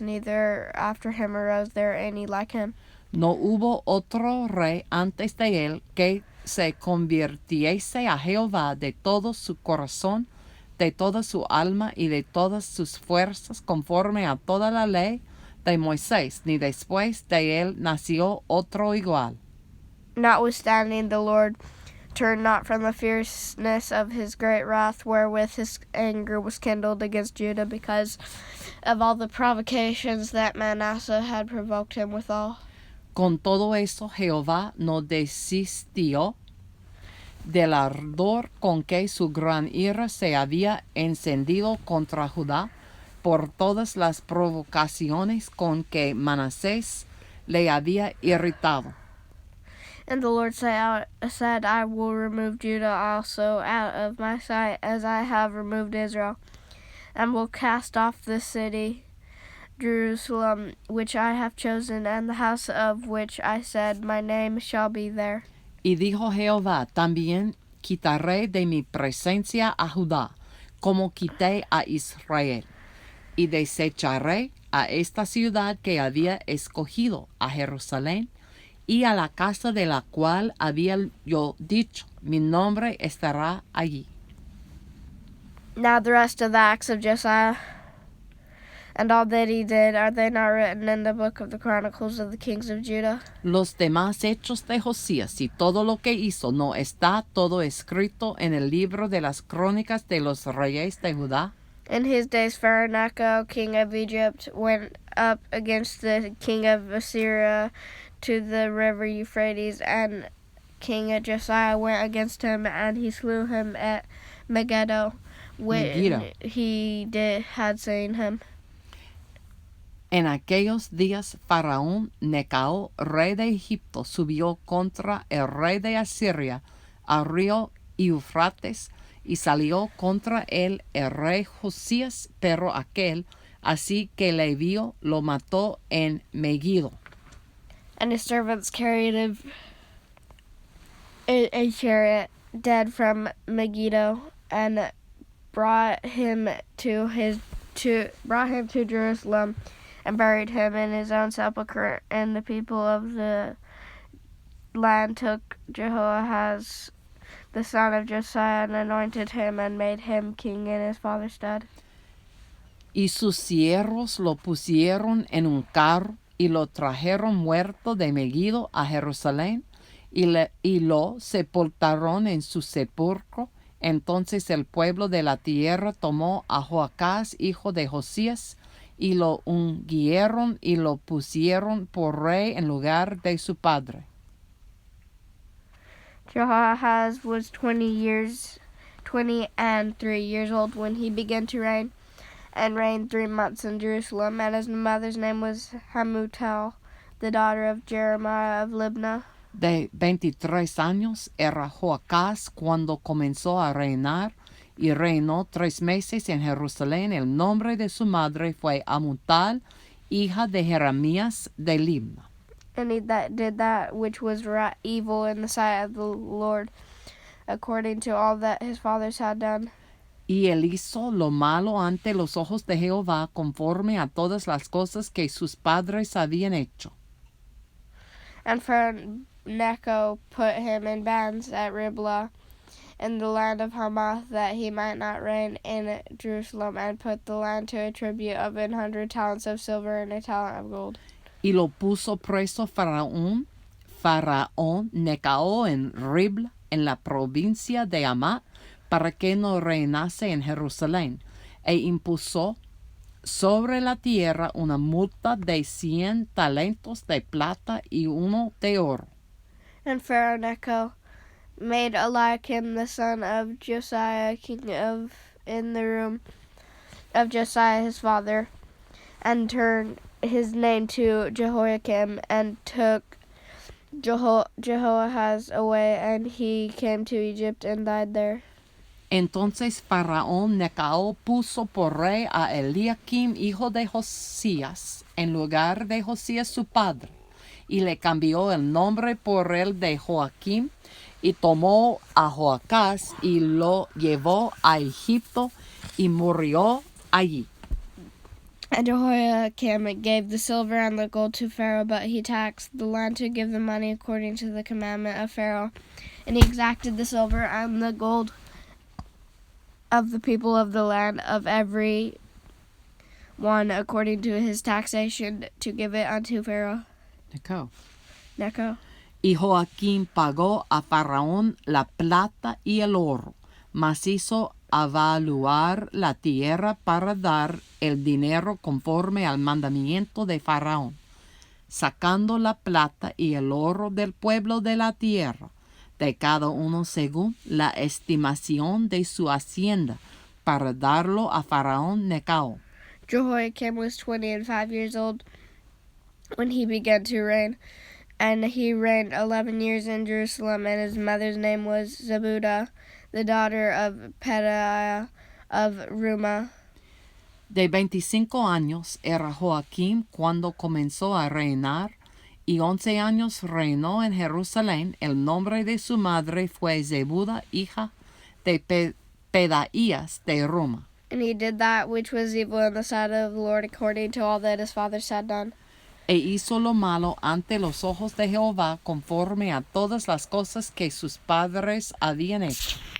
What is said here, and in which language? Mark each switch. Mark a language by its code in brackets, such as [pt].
[en] Neither after him arose there any like him. [es] No hubo otro rey antes de él que se convirtiese a Jehová de todo su corazón, de toda su alma y de todas sus fuerzas, conforme a toda la ley de Moisés, ni después de él nació otro igual. [en] Notwithstanding, the Lord turned not from the fierceness of his great wrath, wherewith his anger was kindled against Judah, because of all the provocations that Manasseh had provoked him withal. [es] Con todo eso, Jehová no desistió del ardor con que su gran ira se había encendido contra Judá por todas las provocaciones con que Manasés le había irritado. [en] And the Lord said, I will remove Judah also out of my sight, as I have removed Israel, and will cast off the city, Jerusalem, which I have chosen, and the house of which I said, my name shall be there. [es] Y dijo Jehová, también quitaré de mi presencia a Judá, como quité a Israel, y desecharé a esta ciudad que había escogido, a Jerusalén, y a la casa de la cual había yo dicho, mi nombre estará allí. [en] Now the rest of the acts of Josiah, and all that he did, are they not written in the book of the Chronicles of the kings of Judah? [es] Los demás hechos de Josías y todo lo que hizo, ¿no está todo escrito en el libro de las crónicas de los reyes de Judá? [en] In his days Pharaoh, king of Egypt, went up against the king of Assyria to the river Euphrates, and King Josiah went against him, and he slew him at Megiddo, when he had seen him. [es] En aquellos días Faraón Necao, rey de Egipto, subió contra el rey de Asiria al río Eufrates, y salió contra él el rey Josías, pero aquel, así que le vio, lo mató en Megiddo. [en] And his servants carried him in a chariot dead from Megiddo, and brought him to Jerusalem, and buried him in his own sepulchre. And the people of the land took Jehoahaz, the son of Josiah, and anointed him, and made him king in his father's stead. [es] Y sus siervos lo pusieron en un carro, y lo trajeron muerto de Megiddo a Jerusalén, y lo sepultaron en su sepulcro. Entonces el pueblo de la tierra tomó a Joacás, hijo de Josías, y lo ungieron y lo pusieron por rey en lugar de su padre. [en] Jehoahaz was 23 years old when he began to reign, and reigned 3 months in Jerusalem. And his mother's name was Hamutal, the daughter of Jeremiah of Libnah. [es] De 23 años era Joacás cuando comenzó a reinar, y reinó 3 meses en Jerusalén. El nombre de su madre fue Hamutal, hija de Jeremías de Libna. [en] And he did that which was evil in the sight of the Lord, according to all that his fathers had done. [es] Y él hizo lo malo ante los ojos de Jehová, conforme a todas las cosas que sus padres habían hecho. [en] And Pharaoh Necho put him in bands at Riblah, in the land of Hamath, that he might not reign in Jerusalem, and put the land to a tribute of 100 talents of silver and a talent of gold. [es] Y lo puso preso Faraón Necao en Ribla, en la provincia de Hamath, para que no reinase en Jerusalén, e impuso sobre la tierra una multa de 100 talentos de plata y 1 de oro. [en] And Pharaoh Necho made Eliakim the son of Josiah king in the room of Josiah his father, and turned his name to Jehoiakim, and took Jehoahaz away, and he came to Egypt and died there. [es] Entonces Faraón Necho puso por rey a Eliakim, hijo de Josías, en lugar de Josías su padre, y le cambió el nombre por el de Joaquim, y tomó a Joacás y lo llevó a Egipto, y murió allí. [en] And Jehoiakim gave the silver and the gold to Pharaoh, but he taxed the land to give the money according to the commandment of Pharaoh. And he exacted the silver and the gold of the people of the land, of every one according to his taxation, to give it unto Pharaoh Necho. [es] Y Joaquín pagó a Faraón la plata y el oro, mas hizo avaluar la tierra para dar el dinero conforme al mandamiento de Faraón, sacando la plata y el oro del pueblo de la tierra, de cada uno según la estimación de su hacienda, para darlo a Faraón Necho. [en] Jehoiakim was 25 years old when he began to reign, and he reigned 11 years in Jerusalem, and his mother's name was Zebudah, the daughter of Pedaiah of Rumah. [es] De 25 años era Joaquín cuando comenzó a reinar, y 11 años reinó en Jerusalén. El nombre de su madre fue Zebudah, hija de Pedaías de Roma. [en] And he did that which was evil in the sight of the Lord, according to all that his fathers had done. [es] E hizo lo malo ante los ojos de Jehová, conforme a todas las cosas que sus padres habían hecho.